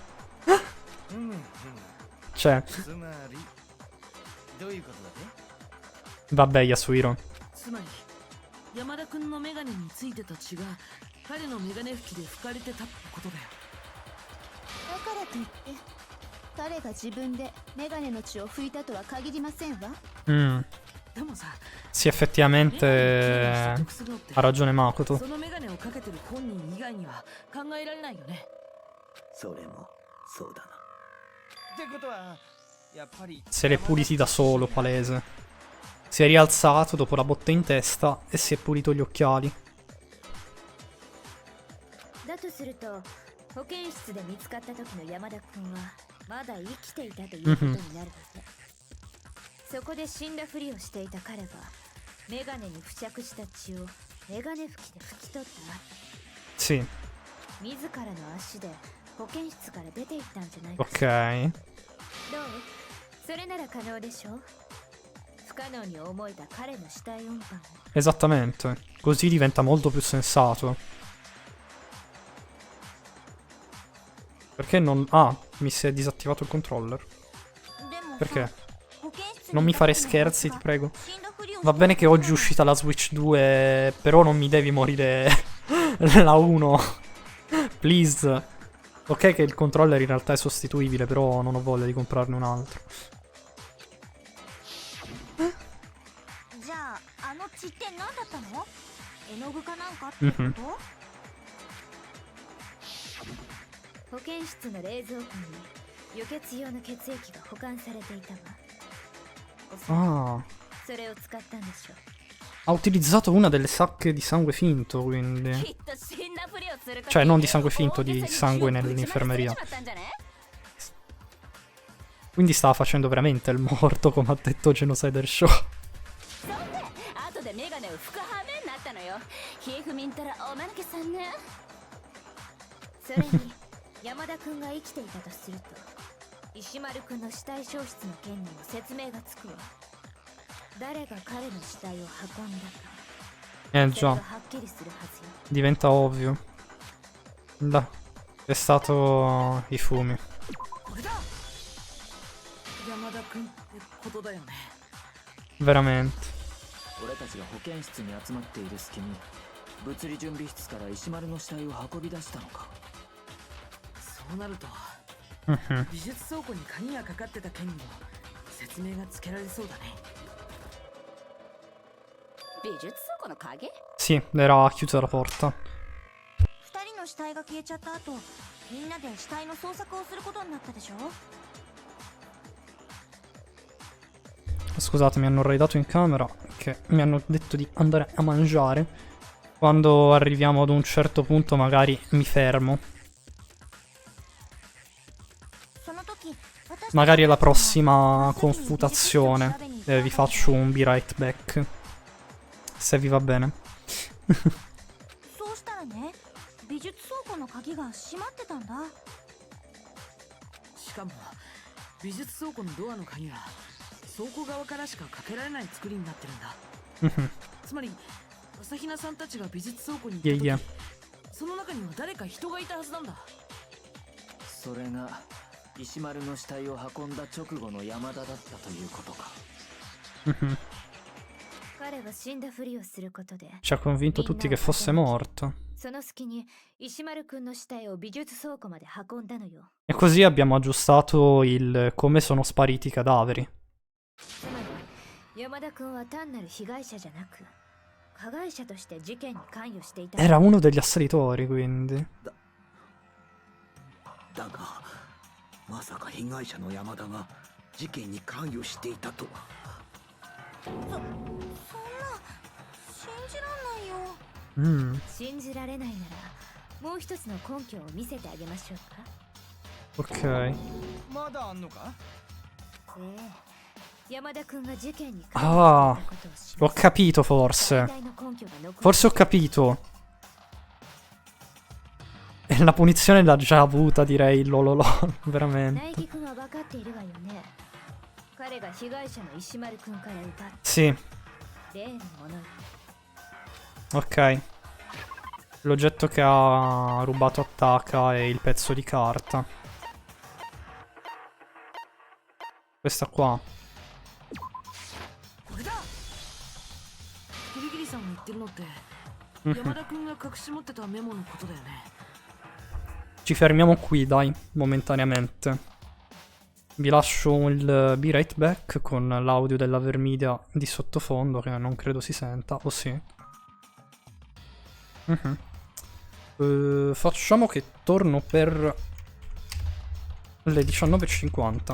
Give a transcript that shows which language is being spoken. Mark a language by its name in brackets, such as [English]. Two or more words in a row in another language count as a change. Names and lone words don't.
[Italian] Cioè, [Japanese] つまりどういうことだって [Italian] vabbè, Yasuhiro. [Japanese] つまり山田君のメガネについてた血が彼のメガネ拭きで拭かれてたってことだよだからといって彼が自分でメガネの血を拭いたとは限りませんわ。でもさ [Italian] Sì, effettivamente ha ragione Makoto. [Japanese] そのメガネをかけてる本人以外には考えられないよねそれもそうだな。ってことはやっぱり [Italian] Se l'è puliti da solo, palese. Si è rialzato dopo la botta in testa e si è pulito gli occhiali. [Japanese] だとすると保健室で見つかった時の山田君はまだ生きていたということになるはずだ。そこで死んだふりをしていた彼がメガネに付着した血をメガネ拭きで拭き取った [Italian] Sì, [Japanese] 自らの足で保健室から出て行ったんじゃないか。 [Italian] ok. [Japanese] どう？それなら可能でしょう。不可能に思えた彼の死体音感を [Italian] Esattamente. Così diventa molto più sensato. Perché non... Ah, mi si è disattivato il controller. Perché? Non mi fare scherzi, ti prego. Va bene che oggi è uscita la Switch 2, però non mi devi morire la 1. Please. Ok che il controller in realtà è sostituibile, però non ho voglia di comprarne un altro. [Japanese] じゃああの血って何だったの？絵の具かなんかってこと？保健室の冷蔵庫に輸血用の血液が保管されていたわ。おそらく Ah. それを使ったんでしょう。 [Italian] Ha utilizzato una delle sacche di sangue finto, quindi. [Japanese] きっと死んだふりをする [Italian] Cioè, non di sangue finto, di sangue nell'infermeria. Quindi stava facendo veramente il morto, come ha detto Genocider Show. [Japanese] 後でメガネを拭く羽目になったのよ。ひふみんたらおまぬけさんね。それに山田君が生きていたとすると石丸君の死体消失の件にも説明がつくわ。誰が彼の死体を運んだか、それが [Italian] Già, [Japanese] はっきりするはずよ。 [Italian] diventa ovvio. Da. È stato Ifumi. [Japanese] これだ山田君ってことだよね [Italian] Veramente. [Japanese] 俺たちが保健室に集まっている隙に物理準備室から石丸の死体を運び出したのか。そうなると Mhm. 美術倉庫に鍵がかかってた件にも説明がつけられそうだね美術倉庫の鍵？ [Italian] Sì, era chiusa la porta. [Japanese] 二人の死体が消えちゃった後、みんなで死体の捜索をすることになったでしょ。 [Italian] Scusate, mi hanno raidato in camera che mi hanno detto di andare a mangiare. Quando arriviamo ad un certo punto magari mi fermo. Magari alla prossima confutazione vi faccio un [English] be right back. [Italian] Se vi va bene. [Japanese] そうしたらね、美術倉庫の鍵が閉まってたんだ。しかも美術倉庫のドアの鍵は倉庫側からしかかけられない作りになってるんだつまり朝比奈さんたちが美術倉庫に行った時、いやいやその中には誰か人がいたはずなんだそれが石丸の死体を運んだ直後の山田だったということか。彼は死んだふりをすることで [Italian] Ci ha convinto tutti che fosse morto. [Japanese] その隙に石丸くんの死体を美術倉庫まで運んだのよ。 [Italian] E così abbiamo aggiustato il come sono spariti i cadaveri. [Japanese] つまり山田くんは単なる被害者じゃなく加害者として事件に関与していた。 [Italian] Era uno degli assalitori, quindi. [Japanese] だがまさか被害者の山田が事件に関与していたとは。そんな信じらんないよ。 Mm. 信じられないならもう一つの根拠を見せてあげましょうか。 [Italian] Ok. [Japanese] まだあんのか山田君が事件に Ah, 関わっていたことを知 [Italian] ho [Japanese] らせ [Italian] capito [Japanese] 最 [Italian] forse. [Japanese] 大の根拠が残る [Italian] Forse ho capito. E la punizione l'ha già avuta, direi, lololo, [Japanese] 苗 [Italian] veramente. [Japanese] 木君は分かっているわよね。彼が被害者の石丸君から奪っ [Italian] Sì, [Japanese] た例のものよ。 [Italian] ok. L'oggetto che ha rubato a Taka è il pezzo di carta. Questa qua. [Japanese] これだギリギリさんが言ってるのって Mhm. 山田君が隠し持ってたメモのことだよね。 [Italian] Ci fermiamo qui, dai, momentaneamente. Vi lascio il [English] Be Right Back [Italian] con l'audio della Vermidia di sottofondo, che non credo si senta, o sì. Mhm. Facciamo che torno per le 19:50.